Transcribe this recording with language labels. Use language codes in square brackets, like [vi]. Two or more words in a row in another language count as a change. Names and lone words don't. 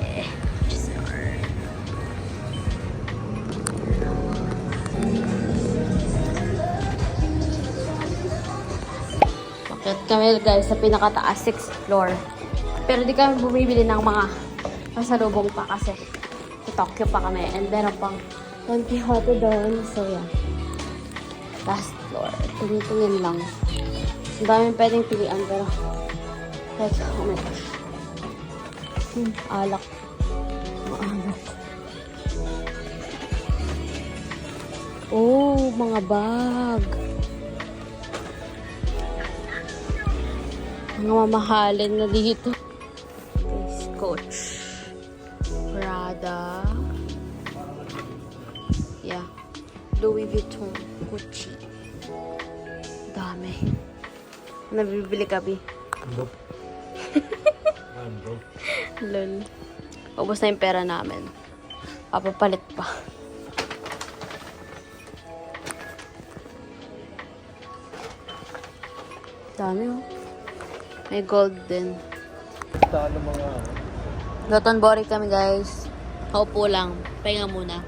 [tl] Bakit kami guys sa pinakataas 6th floor. Pero di kami bumibili ng mga pasalubong pa kasi sa Tokyo pa kami. And meron pang Don Quixote doon. [en] So yeah. Last floor. [tl] Tingin-tingin lang. Ang daming pwedeng pilian pero [en] like, oh my gosh. [tl] Alak. Maalak. Oh, mga bag. Mga mamahalin na dito. Coach. Prada. Yeah. Louis Vuitton. Gucci. Dami. Nabibili ka, Bi? [en] Nope. I'm broke. Lol. [tl] Ubus na yung pera namin. Papapalit pa. Dami oh. May gold din. Talo mga Loton Bori kami guys. Kaupo lang. Pahinga muna.